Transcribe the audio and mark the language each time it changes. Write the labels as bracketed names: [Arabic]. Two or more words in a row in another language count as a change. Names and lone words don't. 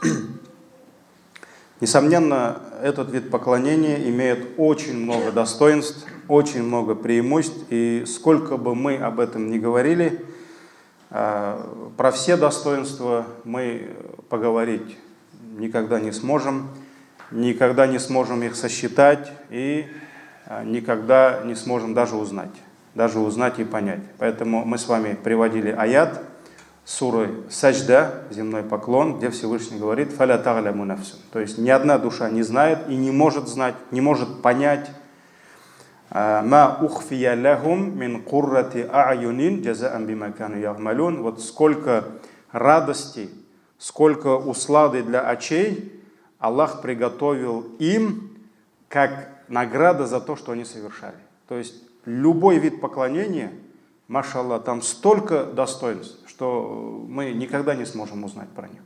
[Russian] Несомненно, этот вид поклонения имеет очень много достоинств, очень много преимуществ, и сколько бы мы об этом ни говорили, про все достоинства мы поговорить никогда не сможем их сосчитать и никогда не сможем даже узнать и понять. Поэтому мы с вами приводили аят суры Саджда, земной поклон, где Всевышний говорит [Arabic] «فلا تعلم نفس». [Russian] То есть ни одна душа не знает и не может знать, не может понять [Arabic] «ما أخفي لهم من قرة أعين جزاء بما كانوا يعملون». [Russian] Вот сколько радости, сколько услады для очей Аллах приготовил им как награда за то, что они совершали. То есть любой вид поклонения, машаллах, там столько достоинств, что мы никогда не сможем узнать про них.